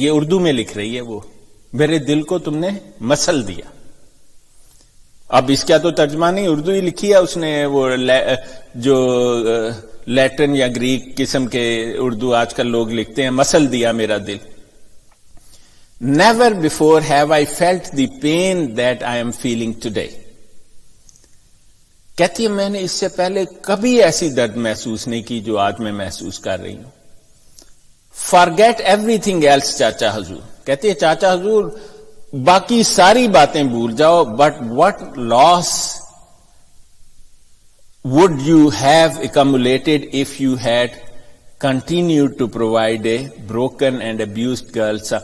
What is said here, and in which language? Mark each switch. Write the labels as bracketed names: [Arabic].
[Urdu] یہ اردو میں لکھ رہی ہے وہ، میرے دل کو تم نے مسل دیا. اب اس کا تو ترجمہ نہیں، اردو ہی لکھی ہے اس نے. وہ جو لیٹن یا گریک قسم کے اردو آج کل لوگ لکھتے ہیں، مسل دیا میرا دل. [English] Never before have I felt the pain that I am feeling today. [Urdu] کہتی ہے میں نے اس سے پہلے کبھی ایسی درد محسوس نہیں کی جو آج میں محسوس کر رہی ہوں. [English] Forget everything else [Urdu] چاچا حضور. کہتی ہے چاچا حضور باقی ساری باتیں بھول جاؤ، [English] but what loss would you have accumulated if you had continued to provide a broken and abused girl.